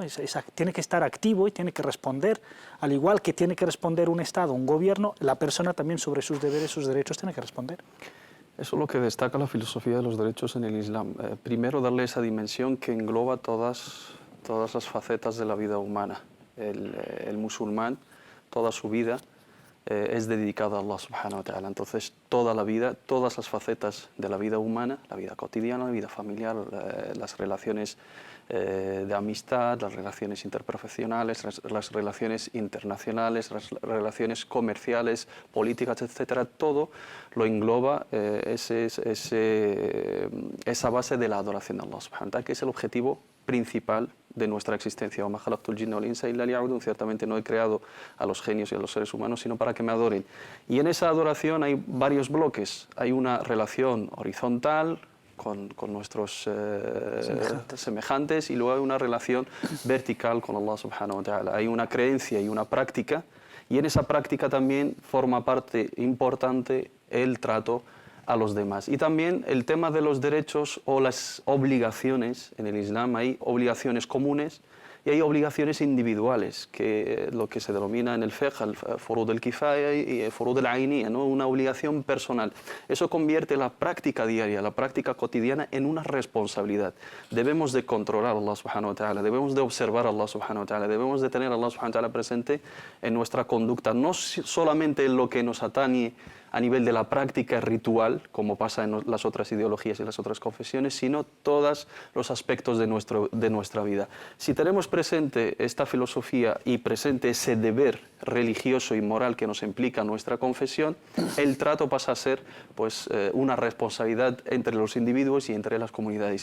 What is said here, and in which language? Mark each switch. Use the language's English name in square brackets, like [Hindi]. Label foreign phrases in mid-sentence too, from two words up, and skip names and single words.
[Spanish] Tiene que estar activo y tiene que responder, al igual que tiene que responder un Estado, un gobierno, la persona también sobre sus deberes, sus derechos tiene que responder. Eso es lo que destaca la filosofía de los derechos en el Islam. Primero, darle esa dimensión que engloba todas las facetas de la vida humana. El musulmán, toda su vida, es dedicada a [Arabic] الله سبحانه وتعالى. [Spanish] Entonces, toda la vida, todas las facetas de la vida humana, la vida cotidiana, la vida familiar, las relaciones de amistad, las relaciones interprofesionales, las relaciones internacionales, las relaciones comerciales, políticas, etcétera, todo lo engloba esa base de la adoración a [Arabic] الله سبحانه وتعالى, [Spanish] que es el objetivo principal de nuestra existencia. Ciertamente no he creado a los genios y a los seres humanos, sino para que me adoren. Y en esa adoración hay varios bloques. Hay una relación horizontal con nuestros semejantes, y luego hay una relación vertical con [Arabic] الله سبحانه وتعالى. [Spanish] Hay una creencia y una práctica, y en esa práctica también forma parte importante el trato a los demás. Y también el tema de los derechos o las obligaciones. En el Islam hay obligaciones comunes y hay obligaciones individuales, que lo que se denomina en el fiqh el [Arabic] فروض الكفاية [Spanish] y el [Arabic] فروض العينية, [Spanish] ¿no? Una obligación personal. Eso convierte la práctica diaria, la práctica cotidiana, en una responsabilidad. Debemos de controlar a [Arabic] الله سبحانه وتعالى, [Spanish] debemos de observar a [Arabic] الله سبحانه وتعالى, [Spanish] debemos de tener a [Arabic] الله سبحانه وتعالى [Spanish] presente en nuestra conducta, no solamente en lo que nos atañe a nivel de la práctica ritual, como pasa en las otras ideologías y las otras confesiones, sino todos los aspectos de nuestra vida. Si tenemos presente esta filosofía y presente ese deber religioso y moral que nos implica nuestra confesión, el trato pasa a ser pues, una responsabilidad entre los individuos y entre las comunidades.